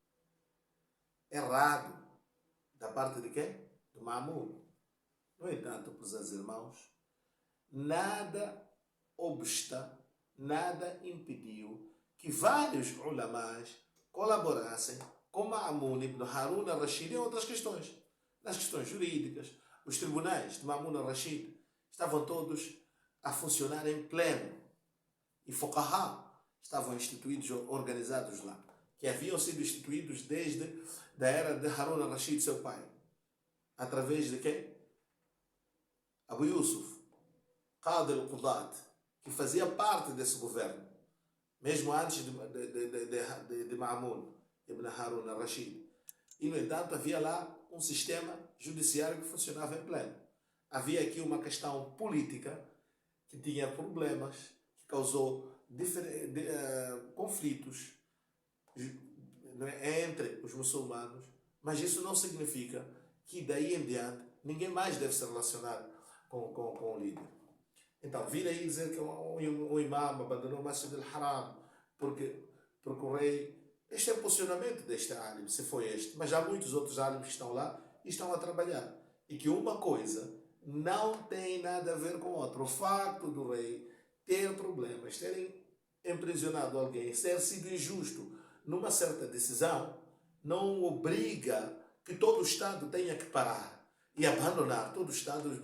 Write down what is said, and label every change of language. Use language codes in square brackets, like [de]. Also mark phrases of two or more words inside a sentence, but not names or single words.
[pt] Errado. Da parte de quem? Do Ma'mun. No entanto, prezados irmãos, nada obsta, nada impediu que vários ulamás colaborassem com Ma'mun ibn Harun al-Rashid em outras questões. Nas questões jurídicas, os tribunais de Ma'mun al-Rashid estavam todos a funcionar em pleno. E Fuqaha estavam instituídos, organizados lá, que haviam sido instituídos desde a era de Harun al-Rashid, seu pai. Através de quem? Abu Yusuf, [ar] قاضي القضاة, [pt] que fazia parte desse governo, mesmo antes de Ma'mun ibn Harun al-Rashid. E, no entanto, havia lá um sistema judiciário que funcionava em pleno. Havia aqui uma questão política que tinha problemas, que causou conflitos entre os muçulmanos, mas isso não significa que daí em diante ninguém mais deve se relacionar com o líder. Então, vir aí dizer que um imam abandonou o Masjid al-Haram porque o rei... Este é o posicionamento deste álim, se foi este. Mas há muitos outros álims que estão lá e estão a trabalhar. E que uma coisa não tem nada a ver com outra. O facto do rei ter problemas, terem imprisionado alguém, ter sido injusto numa certa decisão, não obriga que todo o Estado tenha que parar e abandonar todo o Estado.